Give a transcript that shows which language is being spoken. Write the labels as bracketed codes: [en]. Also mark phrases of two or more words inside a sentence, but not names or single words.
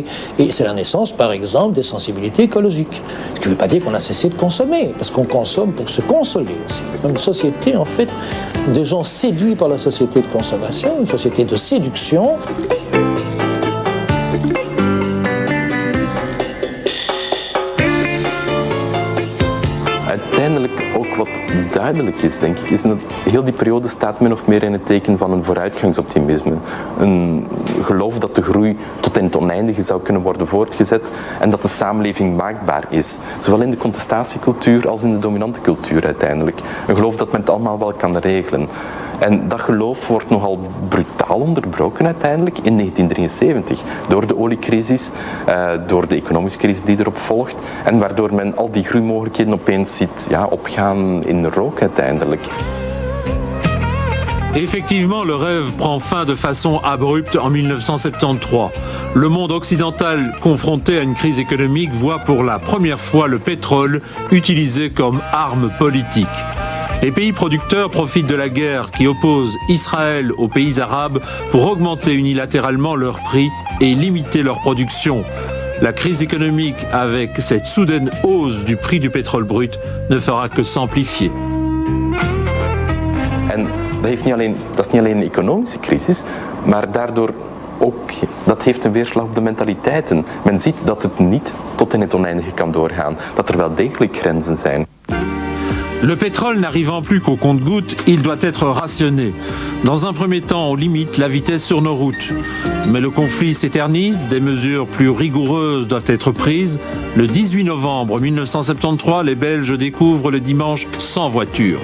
[fr] Et c'est la naissance, par exemple, des sensibilités écologiques. Ce qui ne veut pas dire qu'on a cessé de consommer, parce qu'on consomme pour se consoler. C'est une société, en fait, de gens séduits par la société de consommation, une société de séduction. [nl] Uiteindelijk ook wat duidelijk is, denk ik, is dat heel die periode staat min of meer in het teken van een vooruitgangsoptimisme. Een geloof dat de groei tot in het oneindige zou kunnen worden voortgezet en dat de samenleving maakbaar is. Zowel in de contestantiecultuur als in de dominante cultuur uiteindelijk. Een geloof dat men het allemaal wel kan regelen. En dat geloof wordt nogal brutaal onderbroken uiteindelijk in 1973 door de oliecrisis, door de economische crisis die erop volgt en waardoor men al die groeimogelijkheden opeens ziet opgaan in rook uiteindelijk. [fr] Effectivement, le rêve prend fin de façon abrupte en 1973. Le monde occidental, confronté à une crise économique, voit pour la première fois le pétrole utilisé comme arme politique. Les pays producteurs profitent de la guerre qui oppose Israël aux pays arabes pour augmenter unilatéralement leurs prix et limiter leur production. La crise économique, avec cette soudaine hausse du prix du pétrole brut, ne fera que s'amplifier. [nl] En dat is niet alleen een economische crisis, maar daardoor ook, dat heeft een weerslag op de mentaliteiten. Men ziet dat het niet tot in het oneindige kan doorgaan, dat er wel degelijk grenzen zijn. [fr] Le pétrole n'arrivant plus qu'au compte-gouttes, il doit être rationné. Dans un premier temps, on limite la vitesse sur nos routes. Mais le conflit s'éternise, des mesures plus rigoureuses doivent être prises. Le 18 novembre 1973, les Belges découvrent le dimanche sans voiture.